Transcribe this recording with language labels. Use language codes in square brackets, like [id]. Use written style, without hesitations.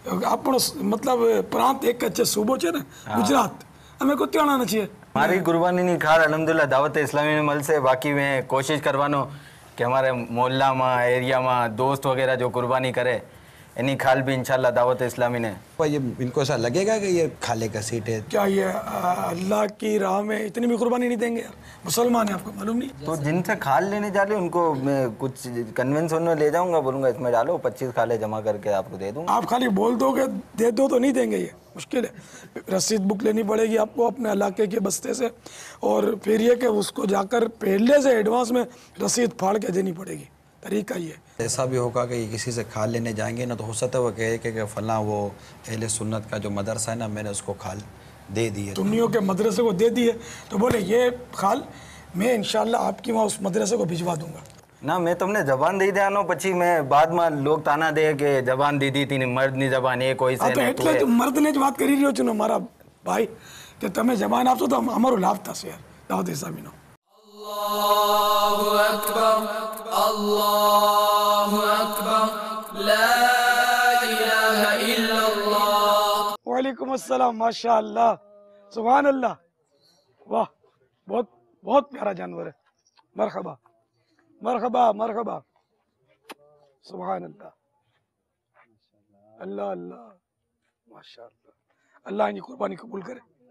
[gu] આપણો મતલબ પ્રાંત એક જ છે, સૂબો છે ને ગુજરાત. અમે કોઈ ત્યાંના નથી. મારી કુરબાનીની ખાર અલહમદુલિલ્લાહ દાવત ઇસ્લામી મળશે. બાકી મેં કોશિશ કરવાનો કે અમારે મોહલ્લામાં એરિયામાં દોસ્ત વગેरह [hi] जो कुर्बानी करे इन्हीं खाल भी इंशाल्लाह दावत इस्लामी ने. ये इनको ऐसा लगेगा कि ये खाले का सीट है? क्या ये अल्लाह की राह में इतनी भी कुर्बानी नहीं देंगे यार? मुसलमान है, आपको मालूम नहीं? तो जिनसे खाल लेने जा रहे उनको मैं कुछ कन्विंस होने ले जाऊंगा, बोलूंगा इसमें डालो 25 खाले जमा करके आपको दे दूंगा. आप खाली बोल दोगे दे दो तो नहीं देंगे, ये मुश्किल है. रसीद बुक लेनी पड़ेगी आपको अपने इलाके के बस्ते से, और फिर ये कि उसको जाकर पहले से एडवांस में रसीद फाड़ के देनी पड़ेगी. तरीका ये ऐसा भी होगा कि किसी से खाल लेने जाएंगे ना, तो हो सकता है वो कहे कि फलां वो अहले सुन्नत का जो मदरसा है ना, मैंने उसको खाल दे दी है. सुन्नियों के मदरसे को दे दी है, तो बोले ये खाल मैं इंशाल्लाह आपकी वहाँ उस मदरसे को भिजवा दूंगा. [gu] ના મેં તમને જબાન દઈ દેવાનો, પછી મેં બાદમાં લોક તાના દે કે જબાન દીધી હતી ને મર્દની જબાન એ કોઈ છે તો એટલે જ મર્દને જ વાત કરી રહ્યો છું ને મારા ભાઈ, કે તમે જબાન આપશો તો અમારો લાભ થશે યાર દાવત ઇસ્લામીનો. [ar] અલ્લાહુ અકબર અલ્લાહુ અકબર લા ઇલાહા ઇલ્લલ્લાહ. [hi] वालेकुम अस्सलाम. माशाअल्लाह, सुभान अल्लाह. वाह, बहुत बहुत प्यारा जानवर है. मरहबा मरहबा मरहबा. सुभान अल्लाह. अल्लाह अल्लाह माशाअल्लाह. अल्लाह इनकी कुर्बानी कबूल करे.